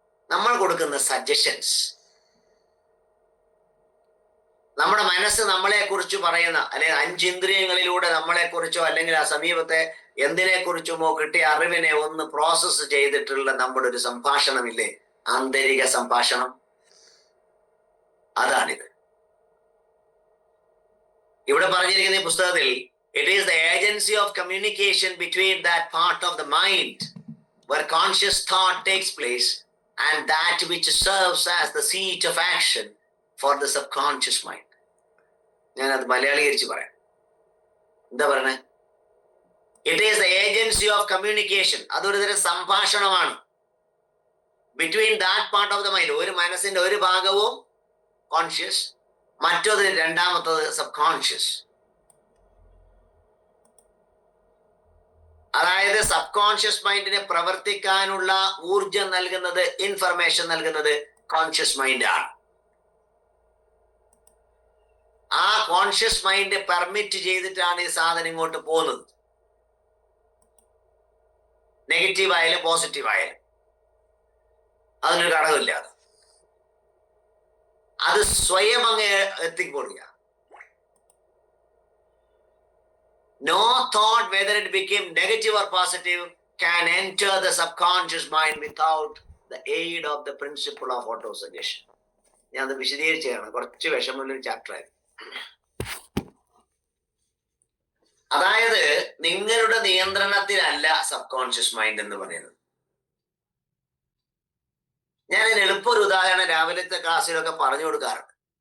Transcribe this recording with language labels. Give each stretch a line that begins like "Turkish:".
Malayalam: നമ്മൾ കൊടുക്കുന്ന സജഷൻസ്, നമ്മുടെ മനസ്സ് നമ്മളെ കുറിച്ച് പറയുന്ന, അല്ലെങ്കിൽ 5 ഇന്ദ്രിയങ്ങളിലൂടെ നമ്മളെ കുറിച്ചോ അല്ലെങ്കിൽ ആ സമീപത്തെ എന്തിനെ കുറിച്ചുമോ കിട്ടിയ അറിവിനെ ഒന്ന് പ്രോസസ്സ് ചെയ്തിട്ടുള്ള നമ്മുടെ ഒരു സംഭാഷണമില്ലേ, ആന്തരിക സംഭാഷണം. അതാണിത്. ഇവിടെ പറഞ്ഞിരിക്കുന്ന ഈ പുസ്തകത്തിൽ
English: it is the agency of communication between that part of the mind where conscious thought takes place and that which serves as the seat of action for the subconscious mind.
Malayalam: ഞാനത് മലയാളീകരിച്ച് പറയാം. എന്താ പറയണേ?
English: It is the agency of communication.
Malayalam: അതൊരു തരം സംഭാഷണമാണ്.
English: Between that part of the mind,
Malayalam: ഒരു മനസ്സിന്റെ ഒരു ഭാഗവും കോൺഷ്യസ്, മറ്റൊരു 2ാമത്തത് സബ് കോൺഷ്യസ്. അതായത് സബ് കോൺഷ്യസ് മൈൻഡിനെ പ്രവർത്തിക്കാനുള്ള ഊർജം നൽകുന്നത്, ഇൻഫർമേഷൻ നൽകുന്നത് കോൺഷ്യസ് മൈൻഡ് ആണ്. ആ കോൺഷ്യസ് മൈൻഡ് പെർമിറ്റ് ചെയ്തിട്ടാണ് ഈ സാധനം ഇങ്ങോട്ട് പോകുന്നത്. നെഗറ്റീവ് ആയാലും പോസിറ്റീവ് ആയാലും അതിനൊരു ഘടകമില്ല. അത് സ്വയം അങ്ങ് എത്തിക്കൊള്ളുക.
English: No thought, whether it became negative or positive, can enter the subconscious mind without the aid of the principle of autosuggestion.
Malayalam: ഞാൻ അത് വിശദീകരിച്ചാണ്. കുറച്ച് വിഷമമുള്ളൊരു ചാപ്റ്റർ ആയിരുന്നു. അതായത് നിങ്ങളുടെ നിയന്ത്രണത്തിലല്ല സബ് കോൺഷ്യസ് മൈൻഡ് എന്ന് പറയുന്നത്. ഞാൻ എളുപ്പം ഒരു ഉദാഹരണം രാവിലത്തെ ക്ലാസ്സിലൊക്കെ പറഞ്ഞു കൊടുക്കാറുണ്ട്.